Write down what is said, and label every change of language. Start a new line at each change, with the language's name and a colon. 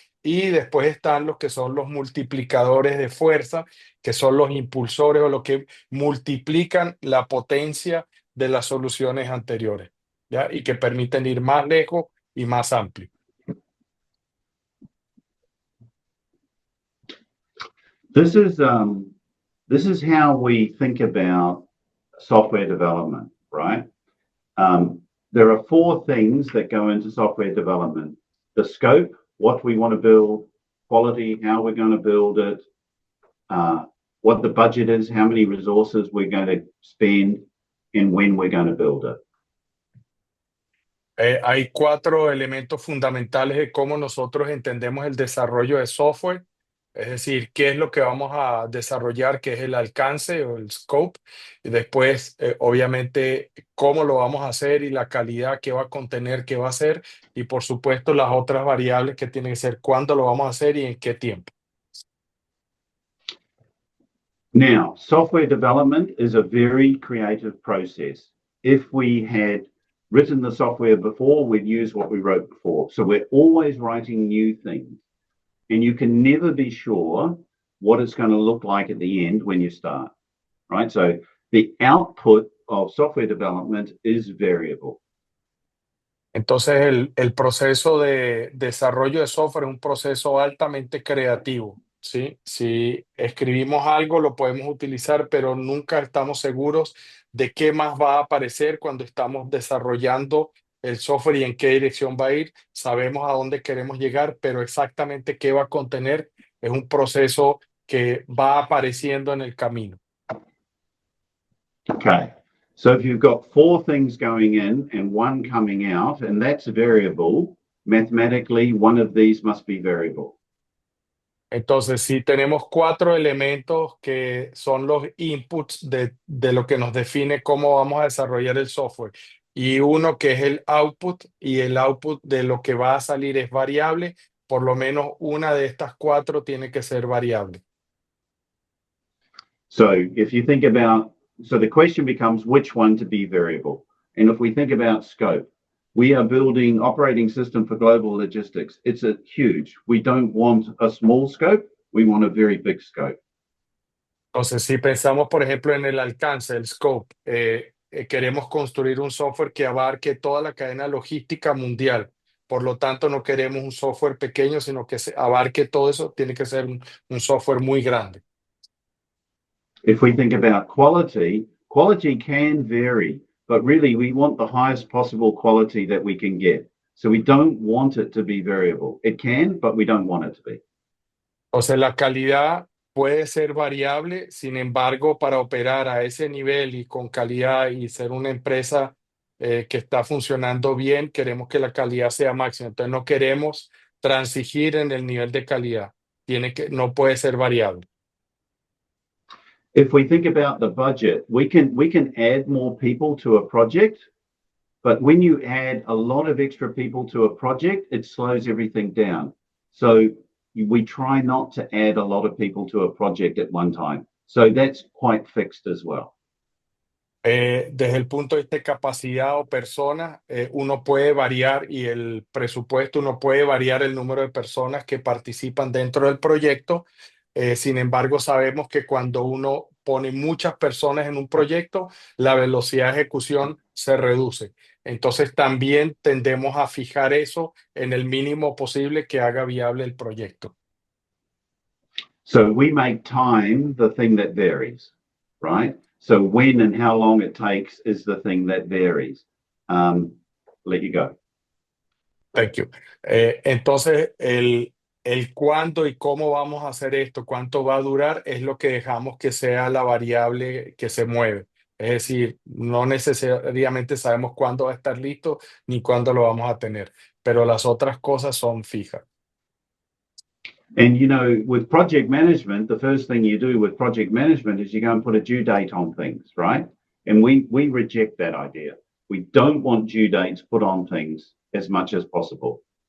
Spanish: Y después están los que son los multiplicadores de fuerza, que son los impulsores o los que multiplican la potencia de las soluciones anteriores, ¿ya? Y que permiten ir más lejos y más amplio.
English: This is how we think about software development, right? There are 4 things that go into software development: the scope, what we want to build, quality, how we're going to build it, what the budget is, how many resources we're going to spend, and when we're going to build it.
Spanish: Hay 4 elementos fundamentales de cómo nosotros entendemos el desarrollo de software, es decir, qué es lo que vamos a desarrollar, qué es el alcance o el scope, y después, obviamente, cómo lo vamos a hacer y la calidad que va a contener, qué va a ser, y por supuesto las otras variables que tienen que ser cuándo lo vamos a hacer y en qué tiempo.
English: Now, software development is a very creative process. If we had written the software before, we'd use what we wrote before. So we're always writing new things. And you can never be sure what it's going to look like at the end when you start, right? So the output of software development is variable.
Spanish: Entonces, el proceso de desarrollo de software es un proceso altamente creativo, ¿sí? Si escribimos algo, lo podemos utilizar, pero nunca estamos seguros de qué más va a aparecer cuando estamos desarrollando el software y en qué dirección va a ir. Sabemos a dónde queremos llegar, pero exactamente qué va a contener es un proceso que va apareciendo en el camino.
English: Okay. So if you've got 4 things going in and 1 coming out, and that's a variable, mathematically, one of these must be variable.
Spanish: Entonces, si tenemos 4 elementos que son los inputs de lo que nos define cómo vamos a desarrollar el software, y uno que es el output, y el output de lo que va a salir es variable, por lo menos una de estas 4 tiene que ser variable.
English: So if you think about, so the question becomes which one to be variable. And if we think about scope, we are building operating system for global logistics. It's a huge. We don't want a small scope. We want a very big scope.
Spanish: Entonces, si pensamos, por ejemplo, en el alcance, el scope, queremos construir un software que abarque toda la cadena logística mundial. Por lo tanto, no queremos un software pequeño, sino que abarque todo eso. Tiene que ser un software muy grande.
English: If we think about quality, quality can vary, but really we want the highest possible quality that we can get. So we don't want it to be variable. It can, but we don't want it to be.
Spanish: O sea, la calidad puede ser variable, sin embargo, para operar a ese nivel y con calidad y ser una empresa que está funcionando bien, queremos que la calidad sea máxima. Entonces, no queremos transigir en el nivel de calidad. no puede ser variable.
English: If we think about the budget, we can add more people to a project, but when you add a lot of extra people to a project, it slows everything down. So we try not to add a lot of people to a project at one time. So that's quite fixed as well.
Spanish: Desde el punto de vista de capacidad o personas, uno puede variar y el presupuesto, uno puede variar el número de personas que participan dentro del proyecto. Sin embargo, sabemos que cuando uno pone muchas personas en un proyecto, la velocidad de ejecución se reduce. Entonces, también tendemos a fijar eso en el mínimo posible que haga viable el proyecto.
English: So we make time the thing that varies, right? So when and how long it takes is the thing that varies. Let you go. Thank you.
Spanish: Entonces, el cuándo y cómo vamos a hacer esto, cuánto va a durar, es lo que dejamos que sea la variable que se mueve. Es decir, no necesariamente sabemos cuándo va a estar listo ni cuándo lo vamos a tener, pero las otras cosas son fijas.
English: And you know, with project management, the first thing you do with project management is you go and put a due date on things, right? And we reject that idea. We don't want due dates put on things as much as possible.